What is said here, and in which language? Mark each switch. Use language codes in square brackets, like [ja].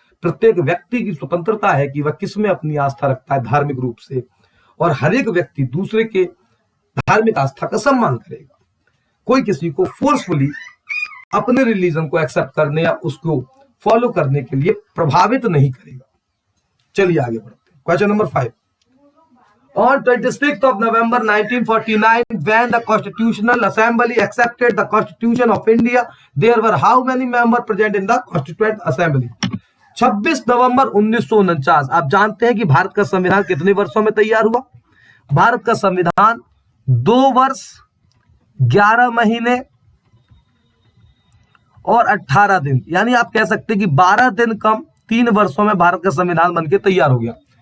[hi] प्रत्येक व्यक्ति की स्वतंत्रता है कि वह किसमें अपनी आस्था रखता है धार्मिक रूप से, और हर एक व्यक्ति दूसरे के धार्मिक आस्था का सम्मान करेगा। कोई किसी को फोर्सफुली अपने रिलीजन को एक्सेप्ट करने या उसको फॉलो करने के लिए प्रभावित नहीं करेगा। चलिए आगे बढ़ते हैं। Question number 5। [en] On 26th of November 1949, when the Constitutional Assembly accepted the Constitution of India, there were how many members present in the Constituent Assembly? [hi] 26 नवंबर 1949। आप जानते हैं कि भारत का संविधान कितने वर्षों में तैयार हुआ? भारत का संविधान 2 वर्ष 11 महीने और 18 दिन, यानी आप कह सकते हैं कि 12 दिन कम 3 वर्षों में भारत का संविधान बनकर तैयार हो गया।